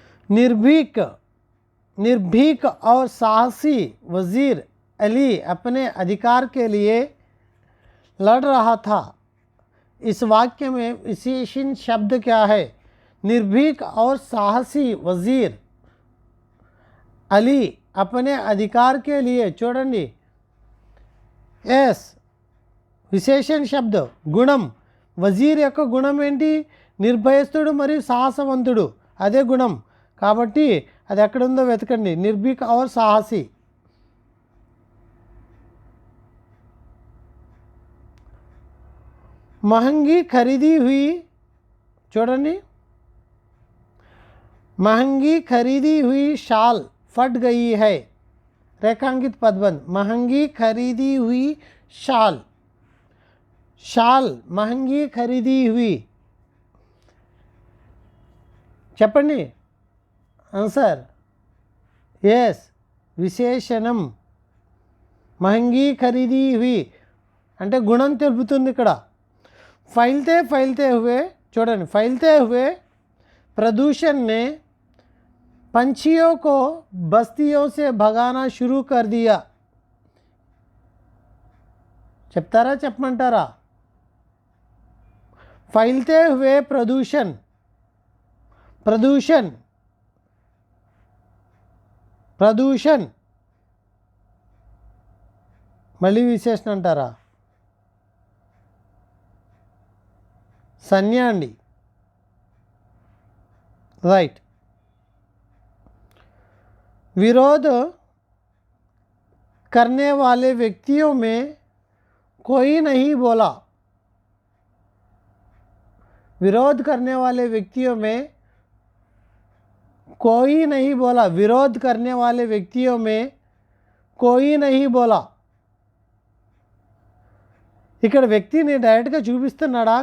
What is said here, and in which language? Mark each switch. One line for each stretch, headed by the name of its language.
Hindi: निर्भीक, निर्भीक और साहसी वजीर अली अपने अधिकार के लिए लड़ रहा था. इस वाक्य में विशेषण शब्द क्या है? निर्भीक और साहसी वजीर अली अपने अधिकार के लिए.
Telugu: చూడండి, ఎస్ విశేషణ శబ్దం గుణం. వజీర్ యొక్క గుణం ఏంటి? నిర్భయస్తుడు మరియు సాహసవంతుడు. అదే గుణం. కాబట్టి అది ఎక్కడుందో వెతకండి. నిర్భీక్ और సాహసి.
Hindi: महंगी खरीदी हुई, చూడండి, महंगी खरीदी हुई शाल फट गई है. रेखांकित पदबंध. महंगी खरीदी हुई शाल. शाल महंगी खरीदी हुई.
Telugu: చెప్పండి ఆన్సర్. ఎస్, విశేషణం.
Hindi: महंगी खरीदी हुई
Telugu: అంటే గుణం తెలుపుతుంది ఇక్కడ.
Hindi: फैलते हुए, చూడండి, फैलते हुए प्रदूषण ने पंछियों को बस्तियों से भगाना शुरू कर दिया.
Telugu: చెప్తారా చెప్పమంటారా?
Hindi: फैलते हुए प्रदूषण, प्रदूषण, प्रदूषण
Telugu: మళ్ళీ విశేషణ అంటారా?
Hindi: संज्ञा अंडी.
English: Right.
Hindi: विरोध करने वाले व्यक्तियों में कोई नहीं बोला. विरोध करने वाले व्यक्तियों में कोई नहीं बोला. विरोध करने वाले व्यक्तियों में कोई नहीं बोला.
Telugu: ఇక్కడ వ్యక్తిని డైరెక్ట్గా చూపిస్తున్నాడా?